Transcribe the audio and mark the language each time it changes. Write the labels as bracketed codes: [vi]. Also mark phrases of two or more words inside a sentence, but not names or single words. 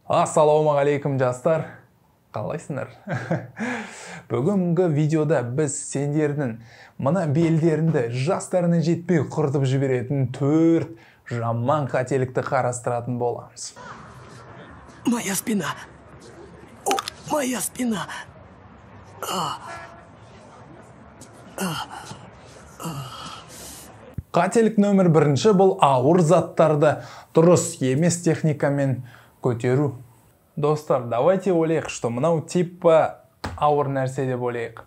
[kk] Ассалаумағалейкум жастар, қалайсыңдар? Бүгінгі видеода біз сендердің мына белдеріңді жастарына жетпей құртып жіберетін 4 жаман қателікті қарастыратын боламыз. [ru] Моя спина. О, моя спина. [kk] Қателік нөмір 1 бұл ауыр заттарды дұрыс емес техникамен көтеру. Достар, давайте ойлайық, что мынау типа ауыр нәрсе деп ойлайық.